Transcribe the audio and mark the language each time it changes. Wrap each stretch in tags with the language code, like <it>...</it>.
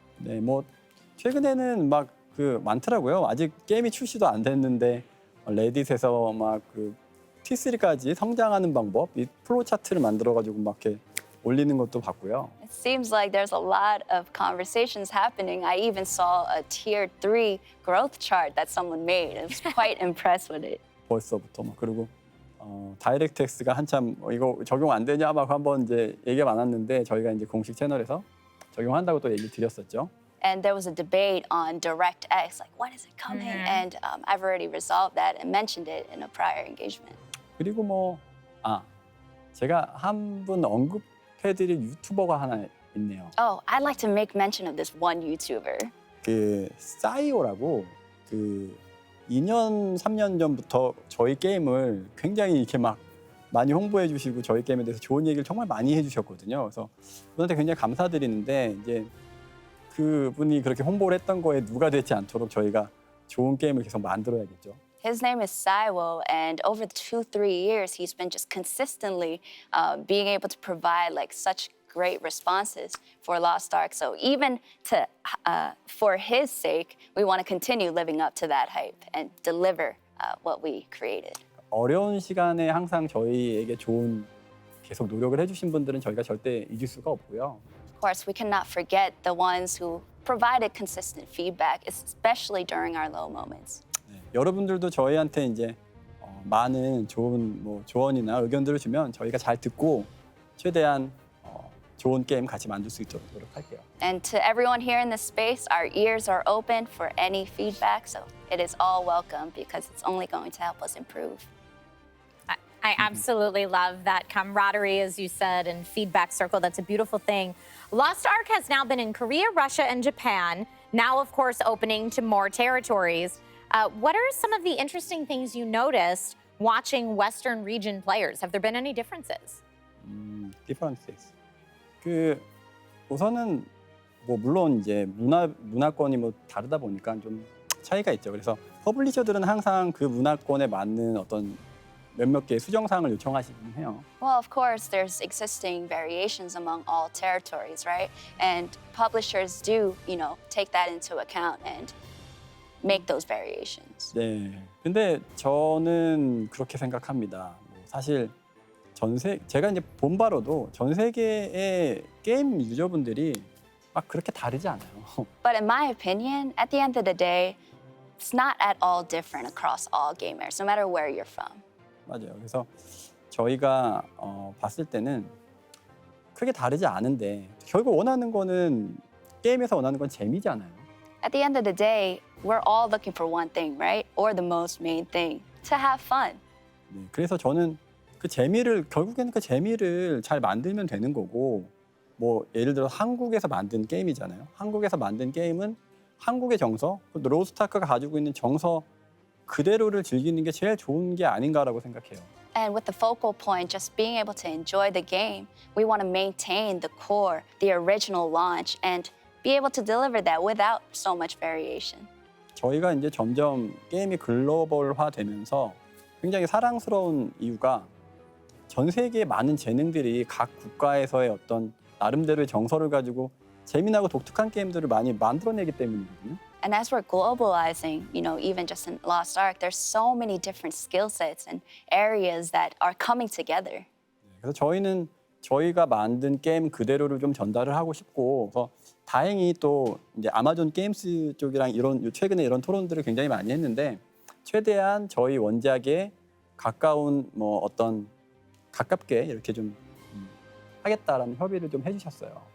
<ko>네, 뭐 최근에는 막 그 많더라고요. 아직 게임이 출시도 안 됐는데 레딧에서 막 그 T3까지 성장하는 방법, 이 플로우 차트를 만들어 가지고 막 이렇게 올리는 것도 봤고요.</ko> <en>It seems like there's a lot of conversations happening. I even saw a tier 3 growth chart that someone made. I was quite impressed with it.</en> <ko>벌써부터 막 그리고 다이렉트X가 한참 이거 적용 안 되냐 막 한번 이제 얘기가 많았는데 저희가 이제 공식 채널에서 적용한다고 또 얘기 드렸었죠.</ko> <en>And there was a debate on DirectX, like when is it coming? And I've already resolved that and mentioned it in a prior engagement.</en> <ko>그리고 뭐 제가 한 분 언급해드릴 유튜버가 하나 있네요.</ko> <en>Oh, I'd like to make mention of this one YouTuber.</en> <ko>그 싸이오라고 그 2년 3년 전부터 저희 게임을 굉장히 이렇게 막 많이 홍보해 주시고 저희 게임에 대해서 좋은 얘기를 정말 많이 해주셨거든요. 그래서 그분한테 굉장히 감사드리는데 이제 그분이 그렇게 홍보를 했던 거에 누가 되지 않도록 저희가 좋은 게임을 계속 만들어야겠죠.</ko> <en>His name is Saiwo, and over the 2-3 years, he's been just consistently being able to provide like such great responses for Lost Ark. So even for his sake, we want to continue living up to that hype and deliver what we created.</en> <ko>어려운 시간에 항상 저희에게 좋은 계속 노력을 해주신 분들은 저희가 절대 잊을 수가 없고요.</ko> <en>Of course, we cannot forget the ones who provided consistent feedback, especially during our low moments.</en> <ko>네, 여러분들도 저희한테 이제 많은 좋은 뭐 조언이나 의견들을 주면 저희가 잘 듣고 최대한 좋은 게임 같이 만들 수 있도록 노력할게요.</ko> <en>And to everyone here in this space, our ears are open for any feedback, so it is all welcome because it's only going to help us improve. I absolutely love that camaraderie, as you said, and feedback circle. That's a beautiful thing. Lost Ark has now been in Korea, Russia, and Japan, now, of course, opening to more territories. What are some of the interesting things you noticed watching Western region players? Have there been any differences? differences.</en> <ko>그 우선은 뭐 물론 이제 문화권이 뭐 다르다 보니까 좀 차이가 있죠. 그래서 퍼블리셔들은 항상 그 문화권에 맞는 어떤 몇몇 개의 수정사항을 요청하시긴 해요.</ko> <en>Well, of course, there's existing variations among all territories, right? And publishers do, take that into account and make those variations.</en> <ko>네. 근데 저는 그렇게 생각합니다. 사실 제가 이제 본 바로도 전 세계의 게임 유저분들이 막 그렇게 다르지 않아요.</ko> <en>But in my opinion, at the end of the day, it's not at all different across all gamers, no matter where you're from.</en> <ko>맞아요. 그래서 저희가 봤을 때는 크게 다르지 않은데 결국 원하는 거는 게임에서 원하는 건 재미잖아요.</ko> <en>At the end of the day, we're all looking for one thing, right? Or the most main thing, to have fun.</en> <ko>네, 그래서 저는 결국에는 그 재미를 잘 만들면 되는 거고, 뭐 예를 들어 한국에서 만든 게임이잖아요. 한국에서 만든 게임은 한국의 정서, 로스트아크가 가지고 있는 정서 그대로를 즐기는 게 제일 좋은 게 아닌가라고 생각해요.</ko> <en>And with the focal point just being able to enjoy the game, we want to maintain the core, the original launch, and be able to deliver that without so much variation.</en> <ko>저희가 이제 점점 게임이 글로벌화되면서 굉장히 사랑스러운 이유가 전 세계의 많은 재능들이 각 국가에서의 어떤 나름대로의 정서를 가지고 재미나고 독특한 게임들을 많이 만들어내기 때문이거든요.</ko> <en>And as we're globalizing, even just in Lost Ark, there's so many different skill sets and areas that are coming together.</en> <ko>그래서 저희는 저희가 만든 게임 그대로를 좀 전달을 하고 싶고, 그래서 다행히 또 이제 아마존 게임스 쪽이랑 최근에 이런 토론들을 굉장히 많이 했는데 최대한 저희 원작에 가까운 뭐 어떤 가깝게 이렇게 좀 하겠다라는 협의를 좀 해주셨어요.</ko>